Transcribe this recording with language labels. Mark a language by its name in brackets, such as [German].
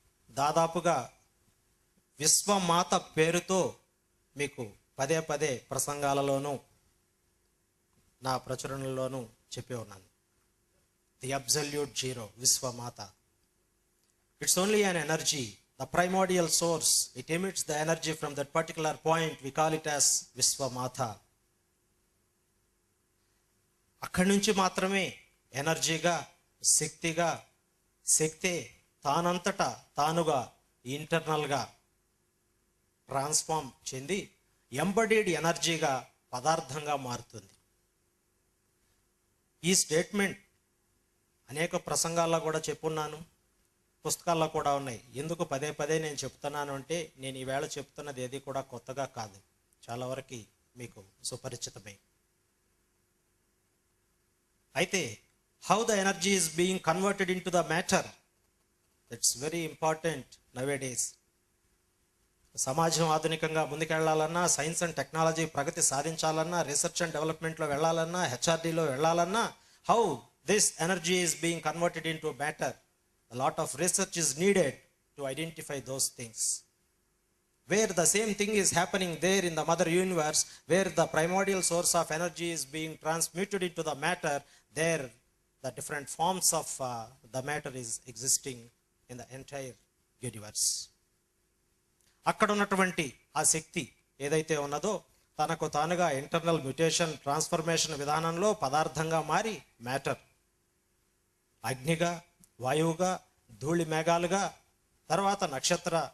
[Telugu] దాదాపుగా విశ్వమాత పేరుతో మీకు పదే పదే ప్రసంగాలలోనూ నా ప్రచురణలోనూ చెప్పి ఉన్నాను. [English] The absolute zero, విశ్వమాత. It's only an energy, the primordial source. It emits the energy from that particular point. We call it as విశ్వమాత. [Telugu] అక్కడి నుంచి మాత్రమే ఎనర్జీగా, శక్తిగా, శక్తే తానంతటా తానుగా ఇంటర్నల్గా ట్రాన్స్ఫార్మ్ చెంది ఎంబడీడ్ ఎనర్జీగా, పదార్థంగా మారుతుంది. ఈ స్టేట్మెంట్ అనేక ప్రసంగాల్లో కూడా చెప్పున్నాను, పుస్తకాల్లో కూడా ఉన్నాయి. ఎందుకు పదే పదే నేను చెప్తున్నాను అంటే, నేను ఈవేళ చెప్తున్నది ఏది కూడా కొత్తగా కాదు, చాలా వరకు మీకు సుపరిచితమే. [English] అయితే how the energy is being converted into the matter, that's very important nowadays. [Telugu] సమాజం ఆధునికంగా ముందుకెళ్లాలన్నా, science and technology Pragathi సాధించాలన్నా, research and డెవలప్మెంట్లో వెళ్ళాలన్నా, హెచ్ఆర్డీలో వెళ్ళాలన్నా, how this energy is being converted in to matter. [English] A lot of research is needed to identify those things. Where the same thing is happening there in the mother universe, where the primordial source of energy is being transmuted into the matter, there the different forms of the matter is existing in the entire universe. [Telugu] అక్కడ ఉన్నటువంటి ఆ శక్తి ఏదైతే ఉన్నదో తనకు తానుగా internal mutation, transformation విధానంలో పదార్థంగా మారి మ్యాటర్, అగ్నిగా, వాయువుగా, ధూళి మేఘాలుగా, తర్వాత నక్షత్ర